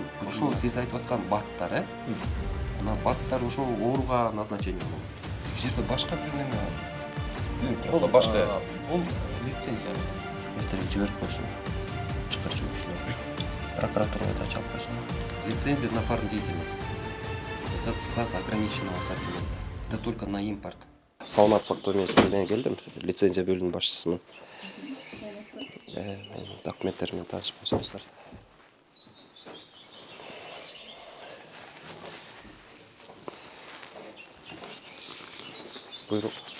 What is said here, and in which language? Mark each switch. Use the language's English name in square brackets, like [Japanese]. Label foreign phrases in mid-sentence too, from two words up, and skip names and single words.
[Kyrgyz] Ошол сиз айтып аткан баттар, Ана баттар ошол ооруга назначение болот. Бул жерде башка бир неме. Бул башка. Бул лицензия. Эртелеп жиберип койсун. Чыгарчу кишилер. Прокуратурага да чалып койсун. [Russian] Лицензия на фармдеятельность. Это склад ограниченного ассортимента. Это только на импорт. [Kyrgyz] Саламат сактоо министрлигине келдим. Лицензия бөлүмүнүн башчысымын. Документтеримен таанышып койсоңуздар. Буйрук.